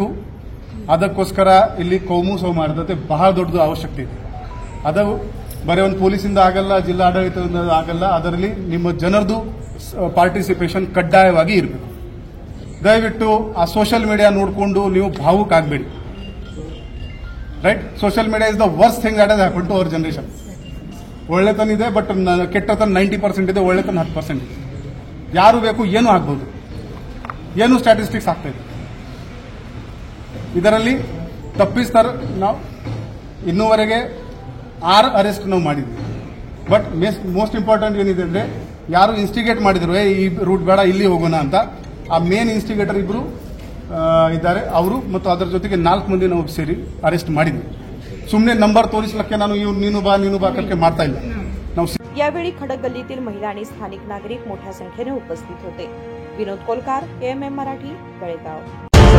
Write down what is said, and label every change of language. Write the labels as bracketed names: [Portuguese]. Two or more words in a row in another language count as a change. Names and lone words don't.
[Kannada] ಅದಕ್ಕೋಸ್ಕರ ಇಲ್ಲಿ ಕೋಮು ಸೌಹಾರ್ದತೆ ಬಹಳ ದೊಡ್ಡದು ಅವಶ್ಯಕತೆ ಇದೆ. ಅದು ಬರೀ ಒಂದು ಪೊಲೀಸಿಂದ ಆಗಲ್ಲ ಜಿಲ್ಲಾಡಳಿತದಿಂದ ಆಗಲ್ಲ. ಅದರಲ್ಲಿ ನಿಮ್ಮ ಜನರದು ಪಾರ್ಟಿಸಿಪೇಷನ್ ಕಡ್ಡಾಯವಾಗಿ ಇರಬೇಕು. ದಯವಿಟ್ಟು ಆ [English] social media [Kannada] ನೋಡಿಕೊಂಡು ನೀವು ಭಾವುಕ ಆಗಬೇಡಿ ರೈಟ್. [English] social media is the worst thing that has happened to our generation. [Kannada] ಒಳ್ಳೆತನ ಇದೆ ಬಟ್ ಕೆಟ್ಟತನ 90% ಇದೆ, ಒಳ್ಳೆತನ 10% ಇದೆ. ಯಾರು ಬೇಕು ಏನು ಆಗ್ಬೋದು, ಏನು ಸ್ಟ್ಯಾಟಿಸ್ಟಿಕ್ಸ್ ಆಗ್ತಾ ಇದೆ. ಇದರಲ್ಲಿ ತಪ್ಪಿಸ್ತಾರ ನಾವು ಇನ್ನೂವರೆಗೆ 6 ಅರೆಸ್ಟ್ ನಾವು ಮಾಡಿದ್ವಿ. [English] but most important [Kannada] ಏನಿದೆ ಅಂದ್ರೆ ಯಾರು ಇನ್ಸ್ಟಿಗೇಟ್ ಮಾಡಿದ್ರು ಈ ರೂಟ್ ಬೇಡ ಇಲ್ಲಿ ಹೋಗೋಣ ಅಂತ ಆ [English] main instigator [Kannada] ಇಬ್ರು ಇದ್ದಾರೆ. ಅವರು ಮತ್ತು ಅದರ ಜೊತೆಗೆ 4 ಮಂದಿ ನಾವು ಸೇರಿ ಅರೆಸ್ಟ್ ಮಾಡಿದ್ವಿ. ಸುಮ್ಮನೆ ನಂಬರ್ ತೋರಿಸಲಿಕ್ಕೆ ನಾನು ನೀನು ಬಾ करके ಮಾಡ್ತಾ ಇಲ್ಲ ನಾವು. [Marathi] यावेळी खडक गल्लीतील महिला आणि स्थानिक नागरिक मोठ्या संख्येने उपस्थित होते. विनोद कोलकार, AMM मराठी, बेळगाव.